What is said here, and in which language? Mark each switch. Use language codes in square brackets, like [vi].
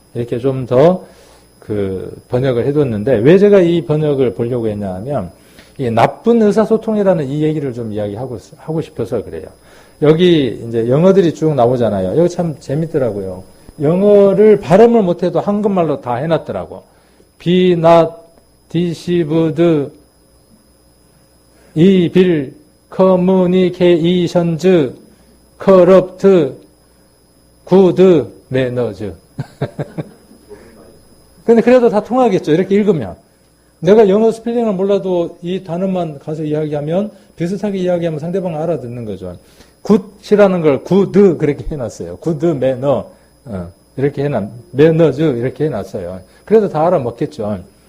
[ko] 이렇게 좀 더 번역을 해뒀는데, 왜 제가 이 번역을 보려고 했냐 하면, 이 나쁜 의사소통이라는 이 얘기를 좀 하고 싶어서 그래요. 여기 이제 영어들이 쭉 나오잖아요. 여기 참 재밌더라고요. 영어를 발음을 못해도 한국말로 다 해놨더라고. [en] Be not deceived, evil, communications, corrupt, good manners. [ko] 근데 그래도 다 통하겠죠. 이렇게 읽으면. 내가 영어 스펠링을 몰라도 이 단어만 가서 이야기하면, 비슷하게 이야기하면 상대방 알아듣는 거죠. 굿이라는 걸 good 그렇게 해놨어요. [en] good manner. [ko] 이렇게 manners 이렇게 해놨어요. 그래도 다 알아먹겠죠.